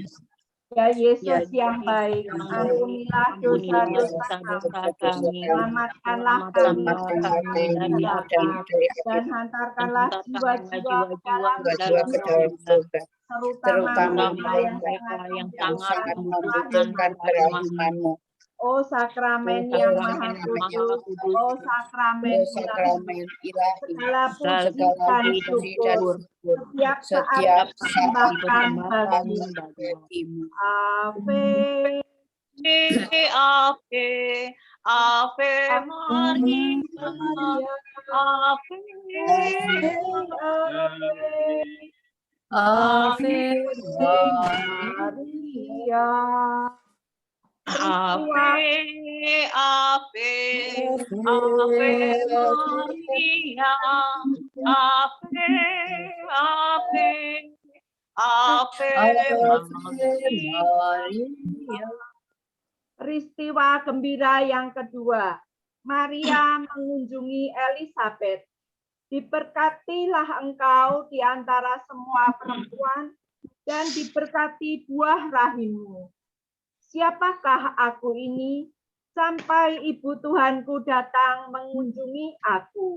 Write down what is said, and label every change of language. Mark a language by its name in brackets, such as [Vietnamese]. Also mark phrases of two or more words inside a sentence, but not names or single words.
[Indonesian] Ya Yesus yang baik, ampunilah dosa-dosa kami, selamatkanlah kami dari neraka, dan hantarkanlah jiwa-jiwa ke dalam surga, terutama mereka yang sangat membutuhkan kerahiman-Mu. O sakramen yang maha kudus, o sakramen ilahi, segala puji dan syukur setiap saat persembahkan bagimu. [Latin] Ave, Ave, Ave Maria, Ave, Ave Maria. Ave, Ave, Ave Maria, Ave, Ave, Ave Maria. [Indonesian] Peristiwa gembira yang kedua, Maria mengunjungi Elisabet. Diberkatilah engkau di antara semua perempuan, dan diberkati buah rahimmu. Siapakah aku ini, sampai ibu Tuhanku datang mengunjungi aku?